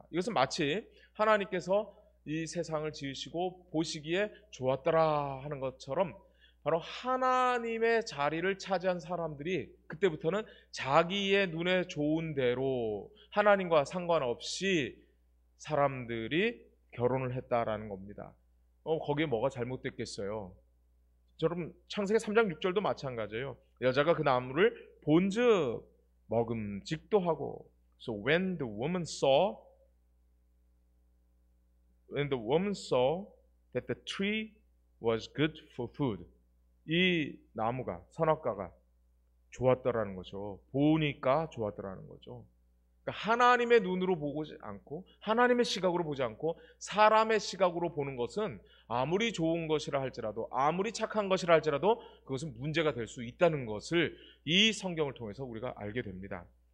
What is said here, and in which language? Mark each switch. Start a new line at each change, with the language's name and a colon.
Korean: 이것은 마치 하나님께서 이 세상을 지으시고 보시기에 좋았더라 하는 것처럼 바로 하나님의 자리를 차지한 사람들이 그때부터는 자기의 눈에 좋은 대로 하나님과 상관없이 사람들이 결혼을 했다라는 겁니다. 거기에 뭐가 잘못됐겠어요? 여러분, 창세기 3장 6절도 마찬가지예요. 여자가 그 나무를 본즉 먹음직도 하고.
English: So when the woman saw that the tree was good for food,
Korean: 이 나무가, 선악과가 좋았더라는 거죠. 보니까 좋았더라는 거죠. 그러니까 하나님의 눈으로 보지 않고 하나님의 시각으로 보지 않고 사람의 시각으로 보는 것은 아무리 좋은 것이라 할지라도 아무리 착한 것이라 할지라도 그것은 문제가 될 수 있다는 것을 이 성경을 통해서 우리가 알게 됩니다.